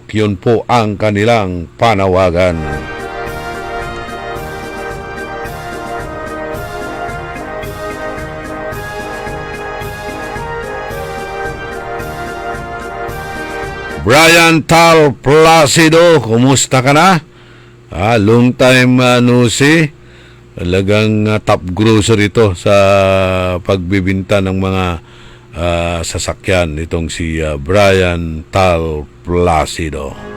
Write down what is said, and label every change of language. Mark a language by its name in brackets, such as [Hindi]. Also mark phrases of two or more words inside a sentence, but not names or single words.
[Filipino] Yun po ang kanilang panawagan. Brian Tal Placido, kumusta ka na? [English] Long time no see. [Filipino] Talagang top grocer ito sa pagbibinta ng mga sasakyan itong si Brian Tal Placido.